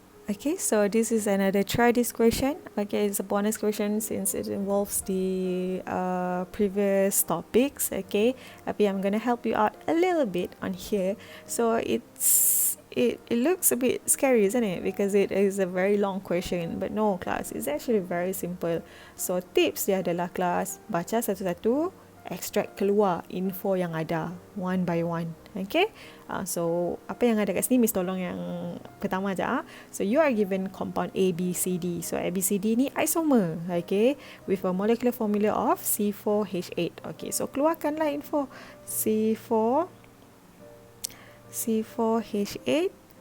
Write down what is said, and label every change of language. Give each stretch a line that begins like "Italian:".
English: Okay, so this is another try this question. Okay, it's a bonus question since it involves the previous topics. Okay, tapi I'm gonna help you out a little bit on here. So it looks a bit scary, isn't it? Because it is a very long question. But no, class, it's actually very simple.
Malay: So tips dia adalah kelas baca satu-satu, extract keluar info yang ada
English: one by one.
Malay: Okay, so apa yang ada kat sini, Miss tolong yang pertama aja.
English: So you are given compound A, B, C, D. So A, B, C, D ni isomer, okay, with a molecular formula of C4H8.
Malay: Okay, so keluarkanlah info C4H8.